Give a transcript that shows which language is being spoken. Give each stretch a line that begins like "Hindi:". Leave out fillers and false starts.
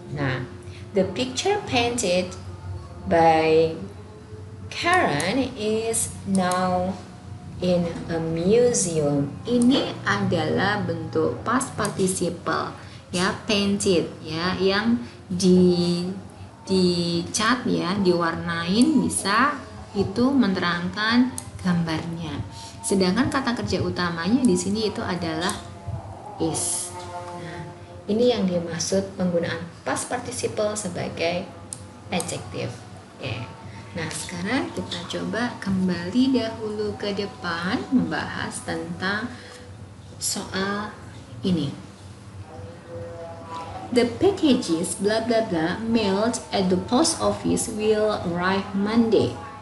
English: Nah, the picture painted by Karen is now in a museum.
Indonesian: Ini adalah bentuk past participle ya, painted ya, yang dicat ya, diwarnain, bisa itu menerangkan gambarnya. Sedangkan kata kerja utamanya di sini itu adalah is. Nah, ini yang dimaksud penggunaan past participle sebagai adjective. Oke. Nah, sekarang kita coba kembali dahulu ke depan membahas tentang soal ini.
English: The packages blah blah blah mailed at the post office will arrive Monday.